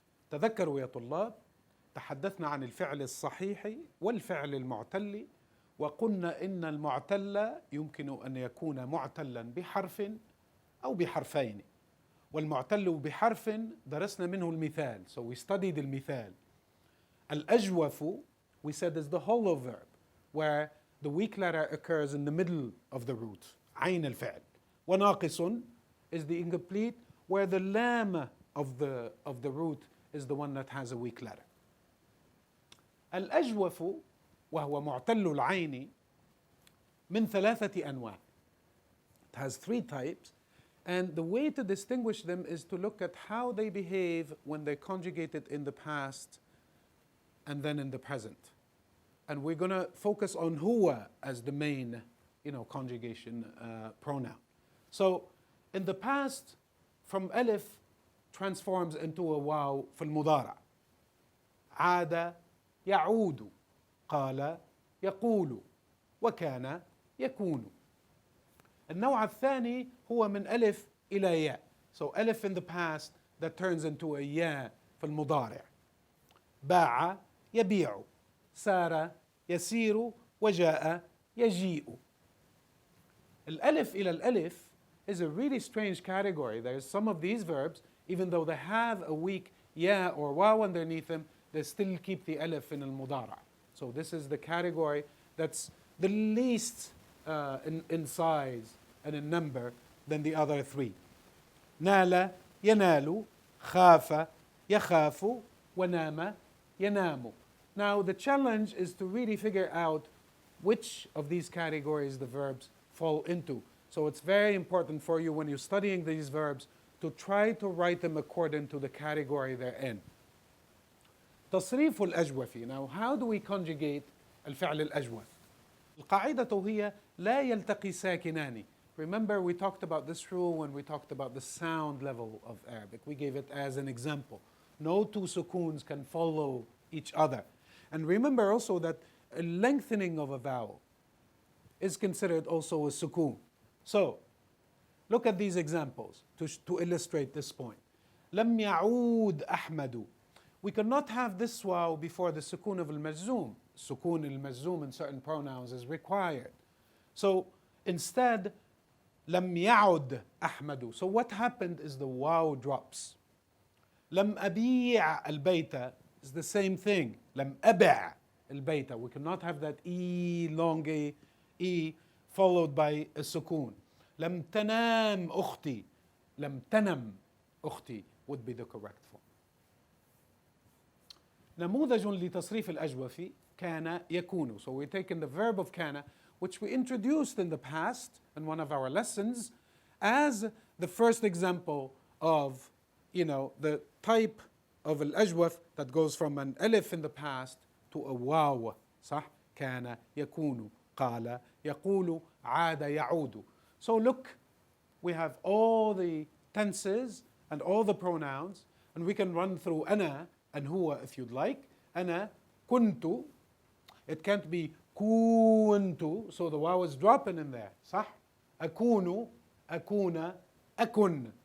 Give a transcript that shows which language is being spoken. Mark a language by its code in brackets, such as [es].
[ar] تذكروا يا طلاب، تحدثنا عن الفعل الصحيح والفعل المعتل، وقلنا إن المعتل يمكن أن يكون معتلا بحرف أو بحرفين، والمعتل بحرف درسنا منه المثال. [en] So we studied المثال. الأجوف we said is the hollow verb where the weak letter occurs in the middle of the root, [ar] عين الفعل. [en] وناقص is the incomplete where the lam of the root is the one that has a weak letter. [ar] الأجوف وهو معتل العين من 3 أنواع. [en] It has 3 types, and the way to distinguish them is to look at how they behave when they're conjugated in the past and then in the present. And we're going to focus on huwa as the main, conjugation pronoun. So in the past, from alif transforms into a waw [ar] في المضارع. عاد يعود، قال يقول، وكان يكون. النوع الثاني هو من ألف إلى ياء. [en] So ألف in the past that turns into a ياء [ar] في المضارع. باع يبيع، سار يسير، وجاء يجيء. الألف إلى الألف [en] is a really strange category. There's some of these verbs, even though they have a weak ya or waw underneath them, they still keep the alif in al-mudara. So this is the category that's the least in size and in number than the other 3. [ar] نال ينال، خاف يخاف، ونام ينام. [en] Now the challenge is to really figure out which of these categories the verbs fall into. So it's very important for you when you're studying these verbs to try to write them according to the category they're in. [ar] تصريف الأجوف. [en] Now how do we conjugate [ar] الفعل الأجوف? القاعدة هي لا يلتقي ساكنان. [en] Remember we talked about this rule when we talked about the sound level of Arabic. We gave it as an example. No 2 sukoons can follow each other. And remember also that a lengthening of a vowel is considered also a sukoon. So, look at these examples to illustrate this point. [ar] لم يعود أحمد. [en] We cannot have this waw before the sukoon of al-majzoom. Sukoon al-majzoom in certain pronouns is required. So, instead, [ar] لم يعد أحمد. [en] So what happened is the waw drops. [ar] لم أبيع البيت [en] is the same thing. [ar] لم أبع البيت. [en] We cannot have that long E followed by a sukoon. [ar] لم تنام أختي. لم تنم أختي [en] would be the correct form. [ar] نموذج لتصريف الأجوف كان يكون. [en] So we're taking the verb of كان, which we introduced in the past in one of our lessons as the first example of, the type of الأجوف that goes from an alif in the past to a waw. [ar] صح؟ كان يكون، قال يقول، عاد يعود. [en] So look, we have all the tenses and all the pronouns, and we can run through أنا and هو if you'd like. [ar] أنا كنت. [en] It can't be كنت, so the waw is dropping in there. [ar] صح؟ أكون، أكون، أكن.